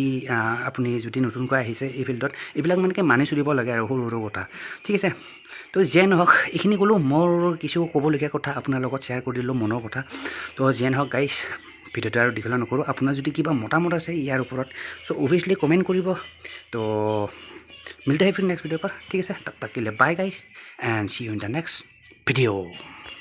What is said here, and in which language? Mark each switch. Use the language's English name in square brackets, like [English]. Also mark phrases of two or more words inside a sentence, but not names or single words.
[Assamese] আপুনি যদি নতুনকৈ আহিছে এই ফিল্ডত এইবিলাক মানে কি মানি চলিব লাগে আৰু সৰু কথা ঠিক আছে তো যিয়ে নহওক এইখিনি ক'লোঁ মোৰ কিছু ক'বলগীয়া কথা আপোনাৰ লগত শ্বেয়াৰ কৰি দিলোঁ মনৰ কথা তো যিয়ে নহওক গাইছ ভিডিঅ'টো আৰু দীঘল নকৰোঁ আপোনাৰ যদি কিবা মতামত আছে ইয়াৰ ওপৰত [English] so obviously comment [Assamese] কৰিব তো [Hindi] मिलते हैं फिर नेक्स्ट वीडियो पर ठीक है सर तब तक के लिए [English] bye guys and see you in the next video